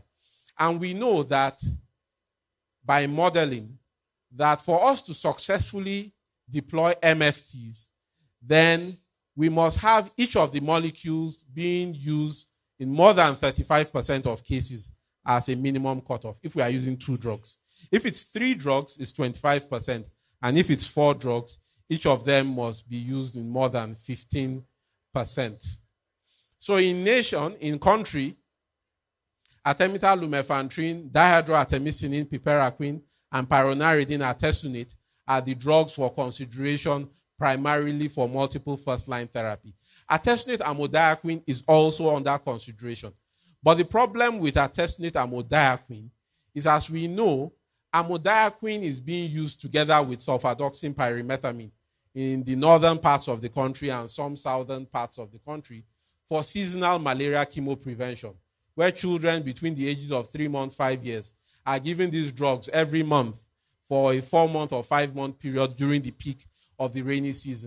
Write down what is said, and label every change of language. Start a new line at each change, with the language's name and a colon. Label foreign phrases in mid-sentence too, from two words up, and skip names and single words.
English: And we know that by modeling, that for us to successfully deploy MFTs, then we must have each of the molecules being used in more than 35% of cases as a minimum cutoff, if we are using 2 drugs. If it's 3 drugs, it's 25%. And if it's 4 drugs, each of them must be used in more than 15%. So in country, artemether-lumefantrine, dihydroartemisinin, piperaquine, and pyronaridine artesunate are the drugs for consideration primarily for multiple first-line therapy. Artesunate amodiaquine is also under consideration. But the problem with artesunate amodiaquine is, as we know, amodiaquine is being used together with sulfadoxine pyrimethamine in the northern parts of the country and some southern parts of the country for seasonal malaria chemoprevention, where children between the ages of 3 months, 5 years are given these drugs every month for a 4-month or 5-month period during the peak of the rainy season.